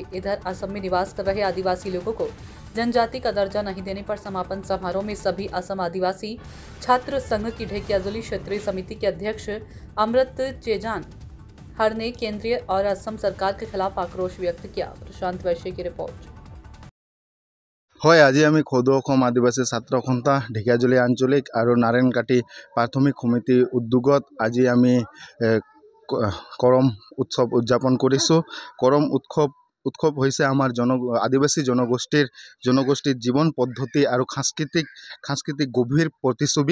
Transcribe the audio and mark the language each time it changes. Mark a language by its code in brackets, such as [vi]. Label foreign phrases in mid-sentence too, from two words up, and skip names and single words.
[hi] इधर असम में निवास कर रहे आदिवासी लोगों को जनजाति का दर्जा नहीं देने पर समापन समारोह में सभी असम आदिवासी छात्र संघ की ढेकियाजुली क्षेत्रीय समिति के अध्यक्ष अमृत चेजान हर ने केंद्रीय और असम सरकार के खिलाफ आक्रोश व्यक्त किया। प्रशांत वैश्य की रिपोर्ट। [as] হয় আজি আমি খোদ অসম আদিবাসী ছাত্ৰ সন্থা ঢেকিয়াজুলি আঞ্চলিক আৰু নাৰায়ণকাটি প্ৰাথমিক সমিতিৰ উদ্যোগত আজি আমি কৰম উৎসৱ উদযাপন কৰিছোঁ। কৰম উৎসৱ হৈছে আমাৰ আদিবাসী জনগোষ্ঠীৰ জীৱন পদ্ধতি আৰু সাংস্কৃতিক গভীৰ প্ৰতিচ্ছবি।